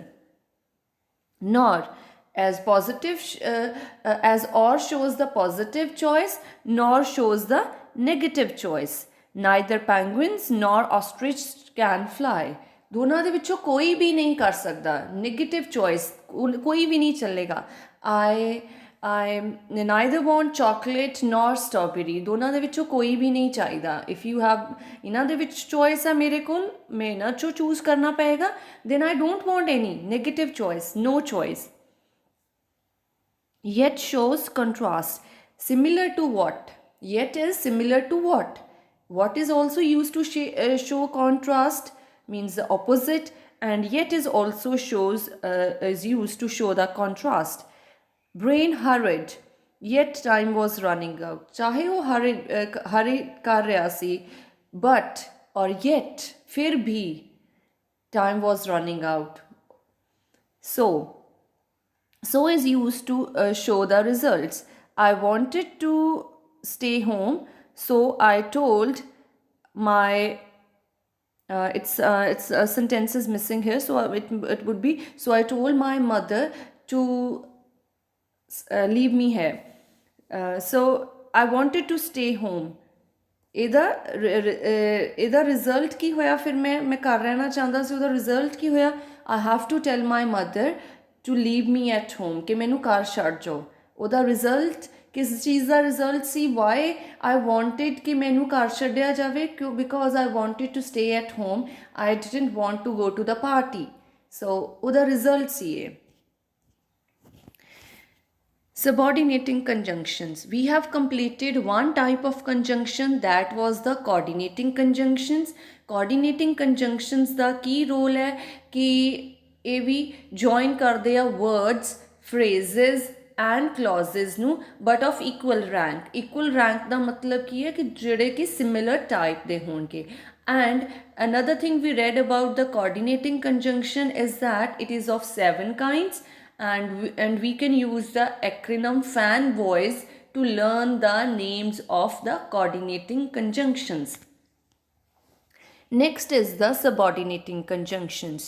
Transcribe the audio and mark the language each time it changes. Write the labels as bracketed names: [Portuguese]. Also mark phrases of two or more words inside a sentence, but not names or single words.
[English] Nor as positive as or shows the positive choice, nor shows the negative choice. Neither penguins nor ostrich can fly. [Punjabi] ਦੋਨਾਂ ਦੇ ਵਿੱਚੋਂ ਕੋਈ ਵੀ ਨਹੀਂ ਕਰ ਸਕਦਾ [English] negative choice, [Punjabi] ਕੋਈ ਵੀ ਨਹੀਂ ਚੱਲੇਗਾ. [English] I neither want chocolate nor strawberry. [Punjabi] ਦੋਨਾਂ ਦੇ ਵਿੱਚੋਂ ਕੋਈ ਵੀ ਨਹੀਂ ਚਾਹੀਦਾ. [English] If you have [Punjabi] ਇਹਨਾਂ ਦੇ ਵਿੱਚ choice ਹੈ ਮੇਰੇ ਕੋਲ, ਮੈਂ ਇਹਨਾਂ ਚੋਂ choose ਕਰਨਾ ਪਏਗਾ, [English] then I don't want any negative choice, no choice. Yet shows contrast. Similar to what? Yet is similar to what? What is also used to show contrast, means the opposite, and yet is also is used to show the contrast. Brain hurried, yet time was running out. [Hindi] चाहे वो hurry कर रहा सी, [English] but or yet [Hindi] फिर भी [English] time was running out. So is used to show the results. I wanted to stay home, so I told my it's a sentence is missing here, so it would be, so I told my mother to leave me here. So I wanted to stay home. [Punjabi] ਇਹਦਾ ਰਿਜ਼ਲਟ ਕੀ ਹੋਇਆ? ਫਿਰ ਮੈਂ ਘਰ ਰਹਿਣਾ ਚਾਹੁੰਦਾ ਸੀ, ਉਹਦਾ ਰਿਜ਼ਲਟ ਕੀ ਹੋਇਆ? [English] I have to tell my mother to leave me at home, [Punjabi] ਕਿ ਮੈਨੂੰ ਘਰ ਛੱਡ ਜਾਓ. ਉਹਦਾ ਰਿਜ਼ਲਟ ਕਿਸ ਚੀਜ਼ ਦਾ ਰਿਜ਼ਲਟ ਸੀ? [English] why I wanted [Punjabi] ਕਿ ਮੈਨੂੰ ਘਰ ਛੱਡਿਆ ਜਾਵੇ, [English] because I wanted to stay at home. I didn't want to go to the party. [Punjabi] so ਉਹਦਾ ਰਿਜ਼ਲਟ ਸੀ ਇਹ. [English] Subordinating conjunctions. We have completed one type of conjunction, that was the coordinating conjunctions. Coordinating conjunctions [Punjabi] ਦਾ ਕੀ ਰੋਲ ਹੈ ਕਿ ਇਹ ਵੀ [English] join [Punjabi] ਕਰਦੇ ਆ [English] words, phrases and clauses ਨੂੰ, but of equal rank. Equal rank [Punjabi] ਦਾ ਮਤਲਬ ਕੀ ਹੈ ਕਿ ਜਿਹੜੇ ਕਿ [English] similar type [Punjabi] ਦੇ ਹੋਣਗੇ. [English] And another thing we read about the coordinating conjunction is that it is of 7 kinds. And we can use the acronym FAN boys to learn the names of the coordinating conjunctions. Next is the subordinating conjunctions.